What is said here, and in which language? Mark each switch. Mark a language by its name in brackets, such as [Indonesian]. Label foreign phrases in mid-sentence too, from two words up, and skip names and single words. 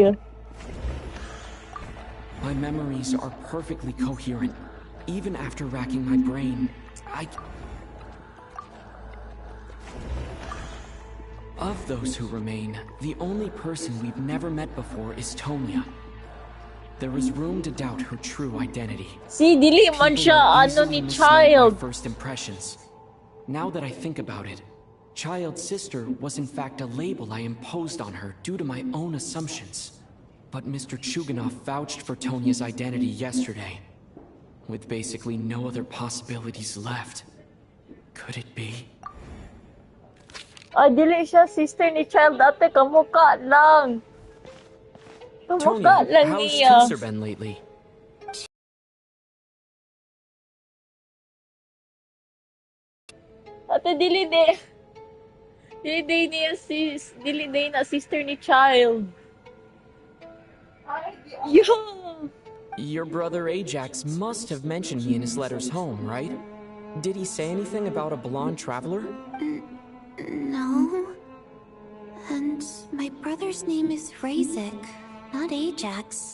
[English] My memories are perfectly coherent. Even after racking my brain, Of those who remain, the only person we've never met before is Tonya. There is room to doubt her true identity. [Cebuano] Si dili man [English] People [Cebuano] siya [English] are [Cebuano] ano [English] easily [Cebuano] ni [English] misled by Child. first impressions. Now that I think about it, Child's sister was in fact a label I imposed on her due to my own assumptions. But Mr. Chuganov vouched for Tonya's identity yesterday, with basically no other possibilities left. Could it be? [Cebuano] Ah, dili siya sister ni Child ate, kamukha lang. Kamukha [English] Tonya, [Cebuano] lang [English] how's [Cebuano] niya. [English] Chaser been lately? [Cebuano] Ate, dili day na sister ni Child. [English] Yeah. Your brother Ajax must have mentioned me in his letters home, right? Did he say anything about a blonde traveler? No. And my brother's name is Razik, not Ajax.